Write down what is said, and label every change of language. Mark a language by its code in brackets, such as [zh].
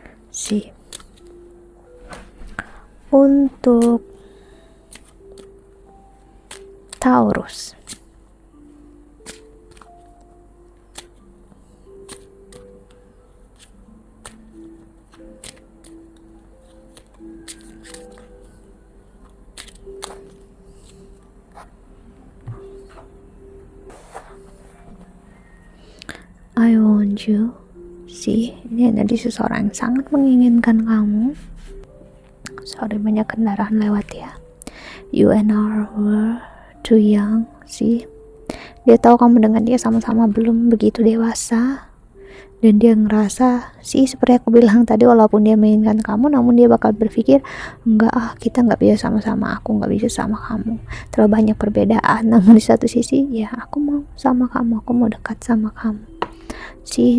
[id] Sih, untuk Taurus, [en] I want you. [id] Sih, ini energi seseorang yang sangat menginginkan kamu. [en] Sorry, [id] banyak kendaraan lewat ya. [en] You and I were too young. Sih, [id] Dia tahu kamu dengan dia sama-sama belum begitu dewasa, dan dia ngerasa sih seperti aku bilang tadi, walaupun dia menginginkan kamu, namun dia bakal berpikir enggak, kita nggak bisa sama-sama, aku nggak bisa sama kamu, terlalu banyak perbedaan. Namun di satu sisi ya aku mau sama kamu, aku mau dekat sama kamu sih.